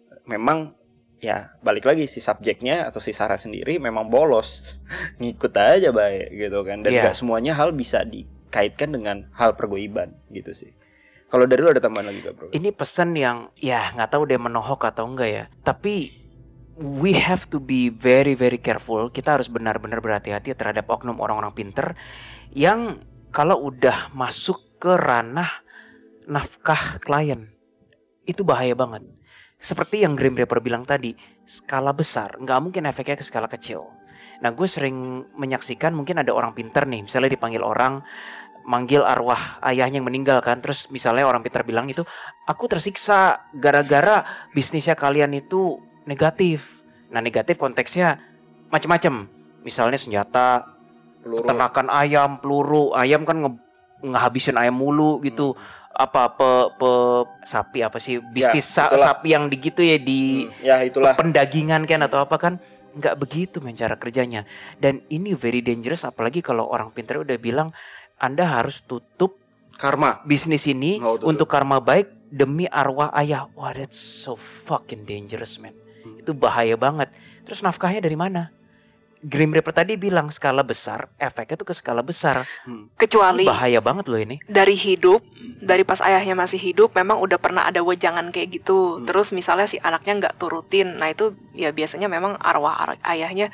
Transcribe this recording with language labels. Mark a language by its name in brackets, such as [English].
[Indonesian] Memang ya balik lagi si subjeknya atau si Sarah sendiri memang bolos. Ngikut aja baik gitu kan. Dan gak semuanya hal bisa dikaitkan dengan hal pergoiban gitu sih. Kalau dari lu ada tambahan lagi gak bro? Ini pesan yang ya nggak tahu dia menohok atau enggak ya. Tapi [English] we have to be very very careful. [Indonesian] Kita harus benar-benar berhati-hati terhadap oknum orang-orang pinter yang kalau udah masuk ke ranah nafkah klien itu bahaya banget. Seperti yang Grim Reaper bilang tadi, skala besar nggak mungkin efeknya ke skala kecil. Nah gue sering menyaksikan mungkin ada orang pinter nih, misalnya dipanggil orang manggil arwah ayahnya yang meninggal kan. Terus misalnya orang pintar bilang itu, aku tersiksa gara-gara bisnisnya kalian itu negatif. Nah negatif konteksnya macam-macam. Misalnya senjata, peternakan ayam, peluru. Ayam kan ngehabisin ayam mulu gitu. Apa sapi apa sih bisnis ya, sapi yang digitu ya di ya, itulah. Pendagingan kan atau apa kan. Nggak begitu cara kerjanya. Dan ini [English] very dangerous [Indonesian] apalagi kalau orang pintar udah bilang Anda harus tutup karma bisnis ini untuk karma baik demi arwah ayah. [English] Wah, that's so fucking dangerous, man. [Indonesian] Itu bahaya banget. Terus nafkahnya dari mana? Grim Reaper tadi bilang skala besar, efeknya tuh ke skala besar. Kecuali bahaya banget loh ini. Dari hidup, dari pas ayahnya masih hidup, memang udah pernah ada wejangan kayak gitu. Terus misalnya si anaknya nggak turutin, nah itu ya biasanya memang arwah ayahnya